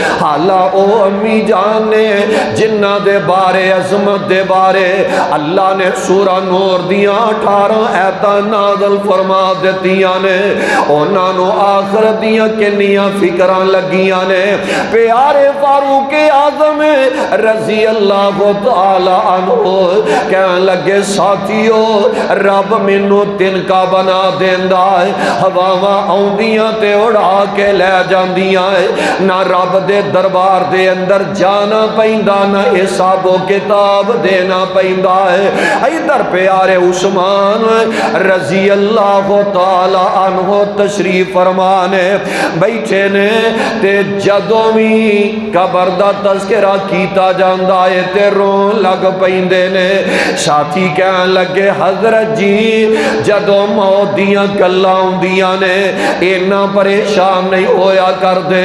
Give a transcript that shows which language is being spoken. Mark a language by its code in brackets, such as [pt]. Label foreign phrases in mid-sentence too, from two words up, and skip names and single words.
[pa] ਹਾਲਾ ਓ ਅੰਮੀ ਜਾਨ ਨੇ ਜਿੰਨਾ ਦੇ ਬਾਰੇ ਅਜ਼ਮਤ ਦੇ ਬਾਰੇ ਅੱਲਾਹ ਨੇ ਸੂਰਾ ਨੂਰ ਦੀਆਂ 18 ਆਇਤਾਂ ਨਾਜ਼ਿਲ ਫ਼ਰਮਾ ਦਿੱਤੀਆਂ ਨੇ ने। ਉਨ੍ਹਾਂ ਨੂੰ ਆਖ਼ਿਰਤ ਦੀਆਂ ਕਿੰਨੀਆਂ ਫ਼ਿਕਰਾਂ ਲੱਗੀਆਂ ਨੇ। ਪਿਆਰੇ ਫ਼ਾਰੂਕ ਆਜ਼ਮ [ar] رضي الله تعالى عنه [pa] ਕਹਿਣ ਲੱਗੇ ਸਾਥੀਓ ਰੱਬ ਮੈਨੂੰ ਤਿਨਕਾ ਬਣਾ ਦਿੰਦਾ ਹੈ ਹਵਾਵਾਂ ਆਉਂਦੀਆਂ ਤੇ ਉਡਾ ਕੇ ਲੈ ਜਾਂਦੀਆਂ ਹੈ ਨਾ ਰੱਬ ਦੇ ਦਰਬਾਰ ਦੇ ਅੰਦਰ ਜਾਣਾ ਪੈਂਦਾ ਨਾ ਹਿਸਾਬੋ ਕਿਤਾਬ ਦੇਣਾ ਪੈਂਦਾ ਹੈ। ਇੱਧਰ ਪਿਆਰੇ ਉਸਮਾਨ [ar] رضي الله تعالى عنه [pa] ਤਸ਼ਰੀਫ਼ ਫ਼ਰਮਾਣੇ ਬੈਠੇ ਨੇ ਤੇ ਜਦੋਂ ਵੀ ਕਬਰ ਦਾ ਤਜ਼ਕਿਰਾ ਕੀਤਾ ਜਾਂਦਾ ਹੈ ਤੇ ਰੋਣ ਲੱਗ ਪੈਂਦੇ ਨੇ। ਸਾਥੀ ਕਹਿਣ ਲੱਗੇ ਹਜ਼ਰਤ ਜੀ ਜਦੋਂ ਮੌਤ ਦੀਆਂ ਗੱਲਾਂ ਆਉਂਦੀਆਂ ਨੇ ਇੰਨਾ ਪਰੇਸ਼ਾਨ ਨਹੀਂ ਹੋਇਆ ਕਰਦੇ।